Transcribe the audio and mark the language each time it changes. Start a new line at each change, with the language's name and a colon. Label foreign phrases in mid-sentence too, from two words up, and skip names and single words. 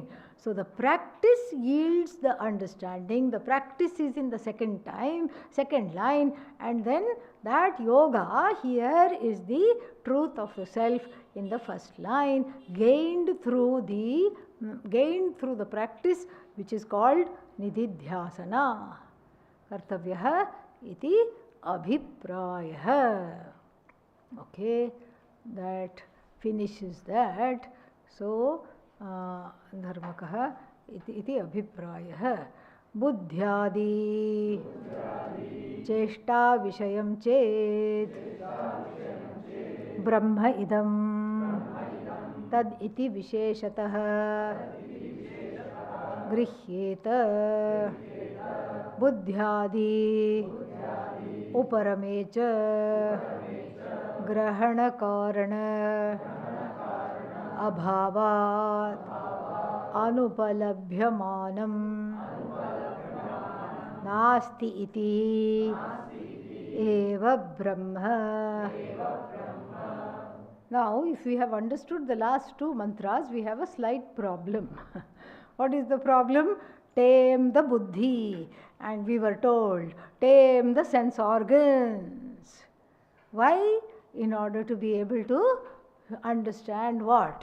English: So the practice yields the understanding. The practice is in the second line, and then that yoga here is the truth of the self in the first line, gained through the practice, which is called Nididhyasana.
Sanskrit: Kartavyah iti abhiprayah.
English: Okay, that finishes that.
Sanskrit: So dharmakah iti abhiprayah. Buddhyadi cheshta vishayam chet brahma idam tad iti visheshatah grihyeta buddhyadi uparamecha grahana karana abhavat anupalabhyamanam nasti iti eva brahma.
English: Now, if we have understood the last two mantras, we have a slight problem. What is the problem? Tame the buddhi. And we were told, tame the sense organs. Why? In order to be able to understand what?